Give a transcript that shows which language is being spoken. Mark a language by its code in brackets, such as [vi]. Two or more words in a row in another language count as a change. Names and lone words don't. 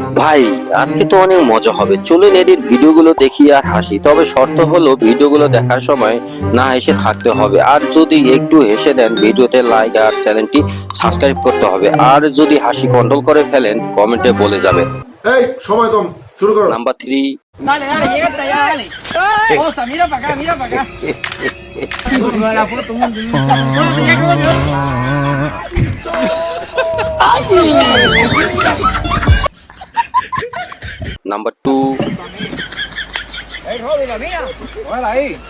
[bn] ভাই, আজকে তো অনেক মজা হবে। চলুন এডিট ভিডিওগুলো দেখি আর হাসি। তবে শর্ত হলো ভিডিওগুলো দেখার সময় না হেসে থাকতে হবে। আর যদি একটু হেসে দেন ভিডিওতে লাইক আর চ্যানেলটি সাবস্ক্রাইব করতে হবে। আর যদি হাসি কন্ট্রোল করে ফেলেন কমেন্টে বলে যাবেন। এই সময় কম, শুরু করো। নাম্বার 3। [es] Dale, dale, llega hasta allá, dale. Osa, mira para acá, mira para acá. La foto, mundo. Espérate, ya acabó, ¿no? [bn] নাম্বার 2। [es] Ey, Robby, la mía. Hola ahí.